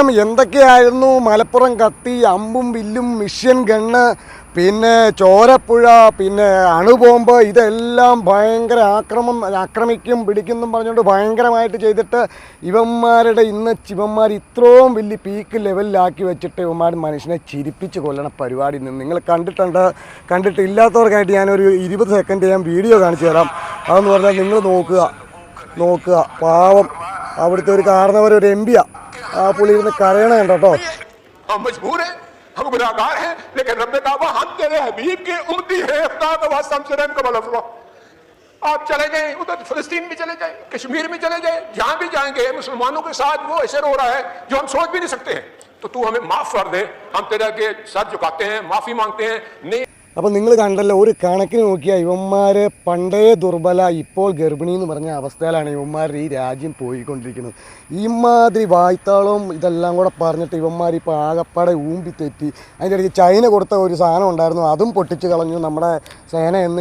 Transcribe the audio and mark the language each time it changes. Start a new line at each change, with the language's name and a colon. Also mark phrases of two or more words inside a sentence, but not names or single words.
Malayalam: എന്തൊക്കെയായിരുന്നു മലപ്പുറം കത്തി, അമ്പും വില്ലും,
English: machine gun,
Malayalam: പിന്നെ ചോരപ്പുഴ, പിന്നെ അണുബോംബ്, ഇതെല്ലാം ഭയങ്കര ആക്രമിക്കും പിടിക്കുന്നും പറഞ്ഞുകൊണ്ട് ഭയങ്കരമായിട്ട് ചെയ്തിട്ട് ഇവന്മാരുടെ ഇവന്മാർ ഇത്രയും വലിയ
English: peak levelilākki
Malayalam: വെച്ചിട്ട് ഇവന്മാർ മനുഷ്യനെ ചിരിപ്പിച്ച് കൊല്ലണ പരിപാടി നിങ്ങൾ കണ്ടിട്ടില്ലാത്തവർക്കായിട്ട് ഞാനൊരു 20 സെക്കൻഡ് ഞാൻ വീഡിയോ കാണിച്ചു തരാം. അതെന്ന് പറഞ്ഞാൽ നിങ്ങൾ നോക്കുക പാവം അവിടുത്തെ ഒരു കാരണവർ, ഒരു എം പിയാ, ആ പുള്ളി ഇരുന്ന് കരയണ കണ്ടോ.
Urdu: ہم مجبور ہیں، ہم گناہگار ہیں، لیکن رب نے کہا ہم تیرے حبیب کے امتی ہیں، افتاح کا واسطہ ہمسے رحم کا بل اللہ. آپ چلے جائیں ادھر فلسطین میں چلے جائیں، کشمیر میں چلے جائیں، جہاں بھی جائیں گے مسلمانوں کے ساتھ وہ ایسے ہو رہا ہے جو ہم سوچ بھی نہیں سکتے ہیں. تو تو ہمیں معاف کر دے، ہم تیرے کے سر جھکاتے ہیں، معافی مانگتے ہیں. نہیں
Malayalam: അപ്പോൾ നിങ്ങൾ കണ്ടല്ലോ, ഒരു കണക്കിന് നോക്കിയാൽ ഇവന്മാർ പണ്ടേ ദുർബല, ഇപ്പോൾ ഗർഭിണി എന്ന് പറഞ്ഞ അവസ്ഥയിലാണ് ഇവന്മാരുടെ ഈ രാജ്യം പോയിക്കൊണ്ടിരിക്കുന്നത്. ഇമാതിരി വായ്ത്താളവും ഇതെല്ലാം കൂടെ പറഞ്ഞിട്ട് ഇവന്മാർ ഇപ്പോൾ ആകപ്പാടെ ഊമ്പി തെറ്റി. അതിൻ്റെ ഇടയ്ക്ക് ചൈന കൊടുത്ത ഒരു സാധനം ഉണ്ടായിരുന്നു, അതും പൊട്ടിച്ച് കളഞ്ഞു നമ്മുടെ സേന എന്ന്.